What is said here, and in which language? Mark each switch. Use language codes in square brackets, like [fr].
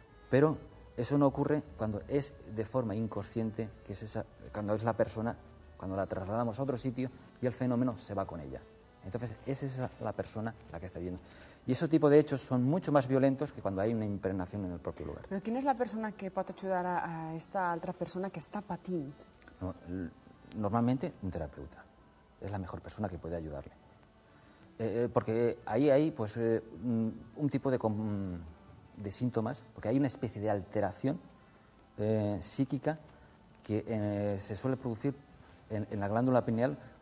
[es] Pero eso no ocurre cuando es de forma inconsciente, que es cuando es la persona, cuando la trasladamos a otro sitio y el fenómeno se va con ella. Entonces, esa es la persona la que está viviendo. Y ese tipo de hechos son mucho más violentos que cuando hay una impregnación en el propio lugar. [ca] Però quina és la persona que pot ajudar a esta altra persona que està patint? [es] No, normalmente un terapeuta es la mejor persona que puede ayudarle. Porque ahí hay pues, un tipo de síntomas, porque hay una especie de alteración psíquica que se suele producir en la glándula pineal.